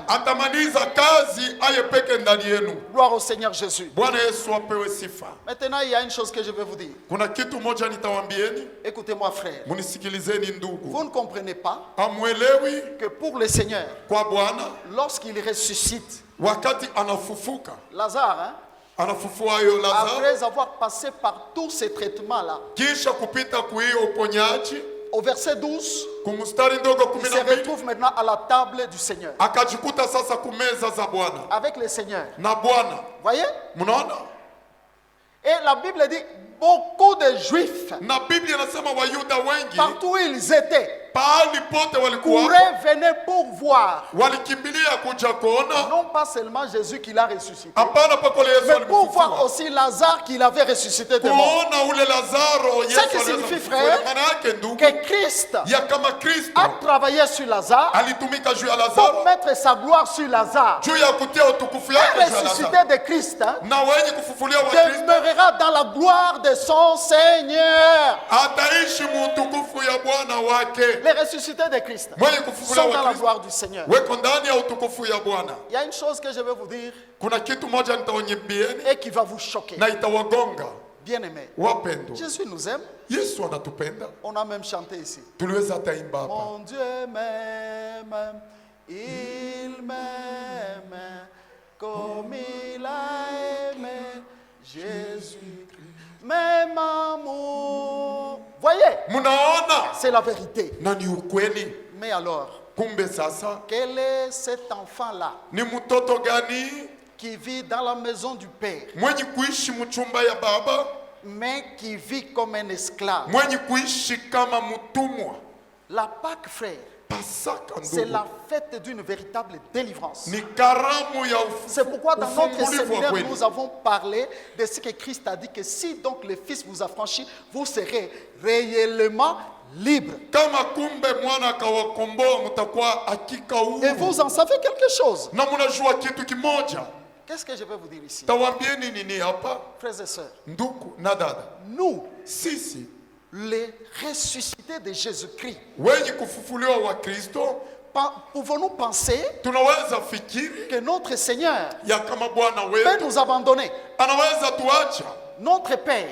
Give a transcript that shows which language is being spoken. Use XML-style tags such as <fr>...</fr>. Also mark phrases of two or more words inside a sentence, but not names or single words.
<sw>atamaliza kazi, aye peke ndani yenu.</sw> <fr>Gloire au Seigneur Jésus.</fr> <sw>Bwana Yesu apewe sifa.</sw> <fr>Maintenant, il y a une chose que je vais vous dire.</fr> <sw>Kuna kitu moja nitawaambieni,</sw> <fr>Écoutez-moi, frère.</fr> <sw>munisikilizeni ndugu.</sw> <fr>Vous ne comprenez pas</fr> <sw>Amwelewi</sw> <fr>que pour le Seigneur,</fr> <sw>kwa Bwana</sw> <fr>lorsqu'il ressuscite</fr> <sw>wakati anafufuka,</sw> <fr>Lazare, hein,</fr> <sw>anafufua hiyo Lazaro,</sw> <fr>après avoir passé par tous ces traitements-là,</fr> <sw>kisha kupita kuhiyo uponyaji,</sw> <fr>au verset 12,</fr> <sw>kumstari ndogo</sw> <fr>il se 12 retrouve maintenant à la table du Seigneur,</fr> <sw>akajikuta sasa kumeza za Bwana</sw> <fr>avec le Seigneur.</fr> <sw>na Bwana.</sw> <fr>Voyez?</fr> <sw>Mnaona,</sw> <fr>Et la Bible dit, beaucoup de Juifs,</fr> <sw>na Biblia inasema Wayuda wengi</sw> <fr>partout où ils étaient,</fr> <sw>pahali pote walikuwa</sw> <fr>couraient, venaient pour voir,</fr> <sw>walikimbilia kuja kuona,</sw> <fr>non pas seulement Jésus qui l'a ressuscité,</fr> <sw>hapana pakole Yesu</sw> <fr>mais pour voir</fr> <sw>alimfufua,</sw> <fr>aussi Lazare qu'il avait ressuscité de mort.</fr> <sw>kuona ule Lazaro Yesu</sw> <fr>qui</fr> <sw>aliweza</sw> <fr>signifie,</fr> <sw>kufufua.</sw> <fr>frère,</fr> <sw>Maana yake ndugu,</sw> <fr>Que Christ</fr> <sw>ya kama Kristo</sw> <fr>a travaillé sur Lazare</fr> <sw>alitumika juu ya</sw> <fr>pour</fr> <sw>Lazaro,</sw> <fr>mettre sa gloire sur Lazare.</fr> <sw>juu ya kutia utukufu</sw> <fr>Un</fr> <sw>yake juu ya</sw> <fr>ressuscité</fr> <sw>Lazaro,</sw> <fr>de Christ hein,</fr> <sw>na wenye kufufulia wa Kristo</sw> <fr>demeurera dans la gloire de son Seigneur.</fr> <sw>ataishi muutukufu ya Bwana wake.</sw> <fr>Les ressuscités de Christ</fr> <sw>Mwenye kufufulia</sw> <fr>sont dans</fr> <sw>wa</sw> <fr>la</fr> <sw>Kristo</sw> <fr>gloire du Seigneur.</fr> <sw>weko ndani ya utukufu ya Bwana.</sw> <fr>Il y a une chose que je vais vous dire</fr> <sw>Kuna kitu moja nitaonyembieni</sw> <fr>et qui va vous choquer.</fr> <sw>na itawagonga.</sw> <fr>Bien-aimés,</fr> <sw>Wapendwa,</sw> <fr>Jésus nous aime.</fr> <sw>Yesu anatupenda,</sw> <fr>On a même chanté ici.</fr> <sw>tuliweza hata imba hapa.</sw> <fr>Mon Dieu m'aime, il m'aime comme il a aimé Jésus. Même amour. Voyez,</fr> <sw>Mnaona,</sw> <fr>c'est la vérité.</fr> <sw>na ni ukweli.</sw> <fr>Mais alors,</fr> <sw>Kumbe sasa</sw> <fr>quel est cet enfant-là</fr> <sw>ni mtoto gani</sw> <fr>qui vit dans la maison du Père,</fr> <sw>mwenye kuishi mchumba ya baba,</sw> <fr>mais qui vit comme un esclave?</fr> <sw>mwenye kuishi kama mtumwa?</sw> <fr>La Pâque, frère,</fr> <sw>Pasaka</sw> <fr>c'est</fr> <sw>ndugu,</sw> <fr>la fête d'une véritable délivrance.</fr> <sw>ni karamu ya</sw> <fr>C'est pourquoi dans notre</fr> <sw>ufungulivu wa</sw> <fr>séminaire,</fr> <sw>kweli.</sw> <fr>nous avons parlé de ce que Christ a dit, que si donc le Fils vous affranchit, vous serez réellement libre.</fr> <sw>Kama kumbe mwana akawakomboa, mtakuwa hakika huru.</sw> <fr>Et vous en savez quelque chose.</fr> <sw>Na mnajua kitu kimoja,</sw> <fr>Qu'est-ce que je vais vous dire ici,</fr> <sw>Tawambieni nini hapa?</sw> <fr>frères et sœurs?</fr> <sw>Ndugu na dada,</sw> <fr>Nous,</fr> <sw>sisi</sw> <fr>les ressuscités de Jésus-Christ,</fr> <sw>wenye kufufuliwa wa Kristo</sw> <fr>pouvons-nous penser</fr> <sw>tunaweza fikiri</sw> <fr>que notre Seigneur</fr> <sw>ya kama Bwana</sw> <fr>peut</fr> <sw>wetu</sw> <fr>nous abandonner?</fr> <sw>anaweza tuacha</sw> <fr>Notre Père,</fr>